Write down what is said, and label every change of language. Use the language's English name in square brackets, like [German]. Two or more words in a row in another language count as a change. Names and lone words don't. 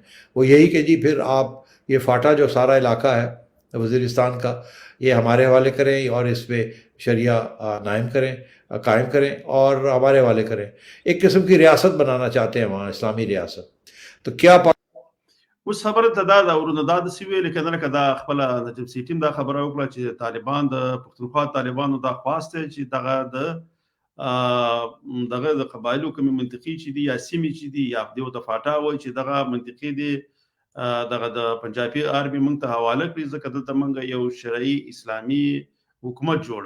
[Urdu] وہ یہی کہ جی پھر آپ یہ فاٹا جو سارا علاقہ ہے وزیرستان کا، یہ ہمارے حوالے کریں اور اس پر شریعہ قائم کریں اور ہمارے حوالے کریں. ایک قسم کی ریاست بنانا چاہتے ہیں وہاں، اسلامی ریاست. تو کیا [Pashto] اوس خبره ته دا ده ورونه دا داسې ویلې که نه لکه دا خپله نجم سیټي هم دا خبره وکړه چې طالبان د پښتونخوا طالبانو دا خواست دی چې دغه د قبایلو کومې منطقې چې دي یا سیمې چې دي یا دې ورته فاټا وایي چې دغه منطقې دي دغه د پنجابي آرمي موږ ته حواله کړي ځکه دلته موږ یو شرعي اسلامي حکومت جوړو.